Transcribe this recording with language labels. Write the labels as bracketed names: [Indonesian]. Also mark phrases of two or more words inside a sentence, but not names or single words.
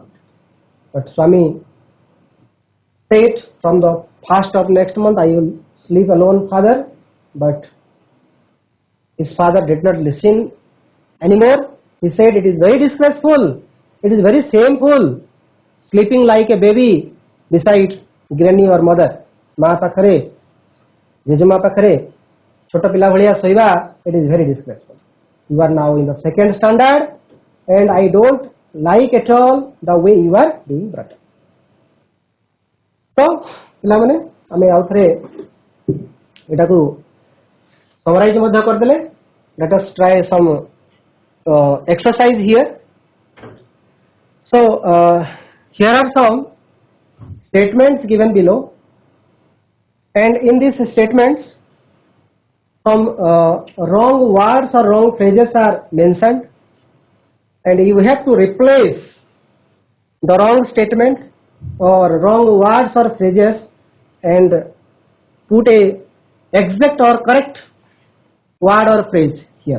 [English] But Swami said from the first of next month I will sleep alone, father. But his father did not listen anymore. He said it is very disgraceful, it is very shameful sleeping like a baby beside granny or mother. [Sambalpuri] माँ पाखरे जेजेमा पाखरे छोट पिला भलिया सोइबा, [English] it is very disgraceful. You are now in the second standard and I don't like at all the way you are being brought up. [Sambalpuri] तो पिला माने आमे आउ थरे एटा को समराइज मध्य कर देले. [English] Let us try some exercise here. So here are some statements given below, and in these statements some wrong words or wrong phrases are mentioned, and you have to replace the wrong statement or wrong words or phrases and put a exact or correct word or phrase here.